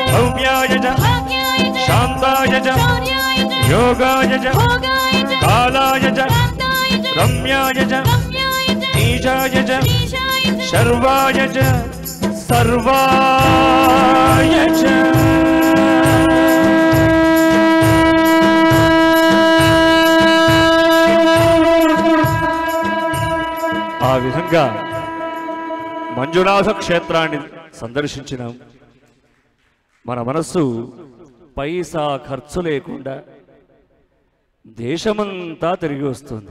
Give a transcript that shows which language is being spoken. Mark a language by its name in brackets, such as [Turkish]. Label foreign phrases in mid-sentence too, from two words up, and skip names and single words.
[Sanskrit] भव्याय च भाग्याय च शान्ताय च शौर्याय च योगाय च भोगाय च कालाय च कान्ताय च रम्याय च रम्याय च ईशाय च ईशाय च शर्वाय च सर्वाय च [Telugu] ఆ విధంగా మంజునాథ క్షేత్రాన్ని సందర్శించినాం. మన మనస్సు పైసా ఖర్చు లేకుండా దేశమంతా తిరిగి వస్తుంది.